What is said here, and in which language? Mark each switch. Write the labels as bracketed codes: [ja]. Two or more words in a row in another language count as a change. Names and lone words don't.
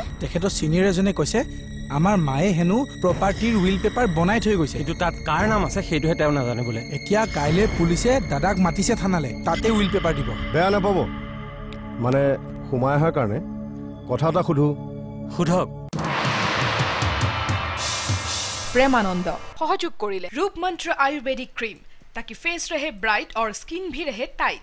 [as] তেখেতৰ চিনিয়ৰ এজনে কৈছে আমাৰ মায়ে হেনো প্ৰপাৰ্টিৰ উইল পেপাৰ বনাই থৈ গৈছে। কিন্তু তাত কাৰ নাম আছে সেইটোহে তেওঁ নাজানে বোলে। এতিয়া কাইলৈ পুলিচে দাদাক মাতিছে থানালে, তাতে উইল পেপাৰ দিব। বেয়া নাপাব মানে সোমাই অহাৰ কাৰণে কথা এটা সোধো। সোধক। [hi] प्रेमानंद सहयोग करिले रूप मंत्र आयुर्वेदिक क्रीम ताकि फेस रहे ब्राइट और स्किन भी रहे टाइट।